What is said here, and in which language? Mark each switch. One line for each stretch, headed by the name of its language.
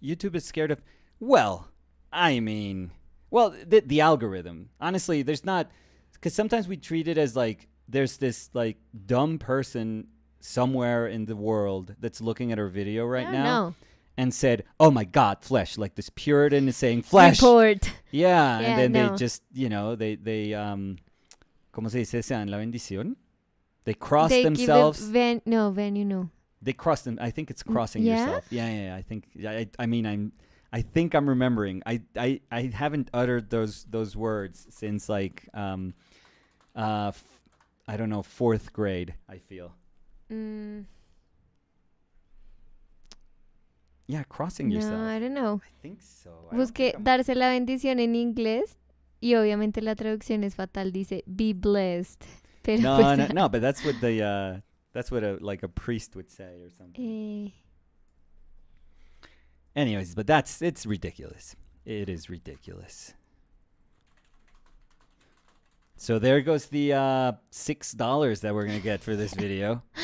English: YouTube is scared of, well, I mean, well, the algorithm. Honestly, there's not, because sometimes we treat it as like, there's this like dumb person somewhere in the world that's looking at our video right now No. and said, oh my God, flesh. Like this Puritan is saying flesh. Report. Yeah, Yeah, and then no. they just, they
Spanish: ¿cómo se dice? Se dan la bendición.
English: They cross They themselves. give a venue, no. They cross them. I think it's crossing yeah? yourself. Yeah. I think I'm remembering. I haven't uttered those words since like I don't know, 4th grade. I feel. Yeah, crossing yourself. No, I don't know. I think so. I don't
Spanish: Busqué
English: think I'm-
Spanish: darse la bendición en inglés y obviamente la traducción es fatal. Dice
English: be blessed.
Spanish: Pero pues,
English: No, but that's what a priest would say or something. Anyways, but it's ridiculous. It is ridiculous. So there goes the $6 that we're gonna get for this video.